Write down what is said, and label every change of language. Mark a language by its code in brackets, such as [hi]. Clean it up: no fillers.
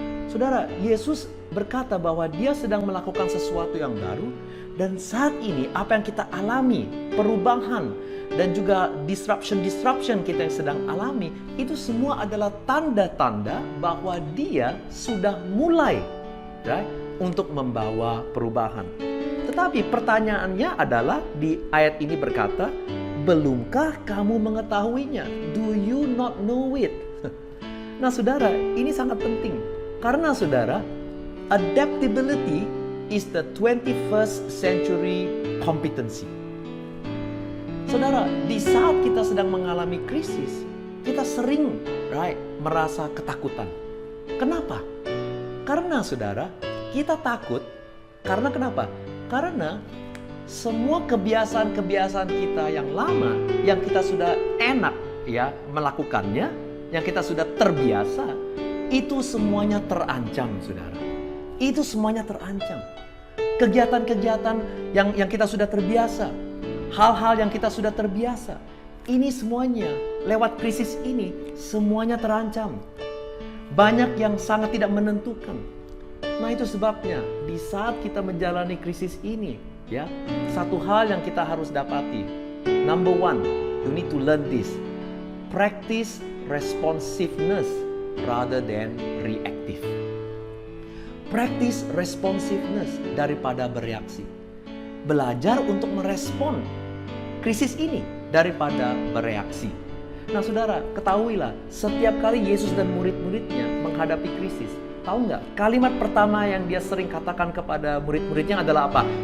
[id] Saudara, Yesus berkata bahwa dia sedang melakukan sesuatu yang baru, dan saat ini apa yang kita alami, perubahan dan juga disruption kita yang sedang alami, itu semua adalah tanda-tanda bahwa dia sudah mulai untuk membawa perubahan. Tetapi pertanyaannya adalah di ayat ini berkata, belumkah kamu mengetahuinya? [en] Do you not know it? [id] Nah saudara, ini sangat penting. Karena saudara, [en] adaptability is the 21st century competency. [id] Saudara, di saat kita sedang mengalami krisis, kita sering merasa ketakutan. Kenapa? Karena saudara, kita takut. Karena kenapa? Karena semua kebiasaan-kebiasaan kita yang lama, yang kita sudah enak melakukannya, yang kita sudah terbiasa, itu semuanya terancam, saudara. Itu semuanya terancam. Kegiatan-kegiatan yang kita sudah terbiasa, hal-hal yang kita sudah terbiasa, ini semuanya lewat krisis ini semuanya terancam. Banyak yang sangat tidak menentukan. Nah itu sebabnya di saat kita menjalani krisis ini, satu hal yang kita harus dapati. [en] Number one, you need to learn this. Practice responsiveness rather than reactive. [id] Practice responsiveness daripada bereaksi. Belajar untuk merespon krisis ini daripada bereaksi. Nah saudara, ketahuilah, setiap kali Yesus dan murid-muridnya menghadapi krisis, tahu nggak? Kalimat pertama yang dia sering katakan kepada murid-muridnya adalah apa?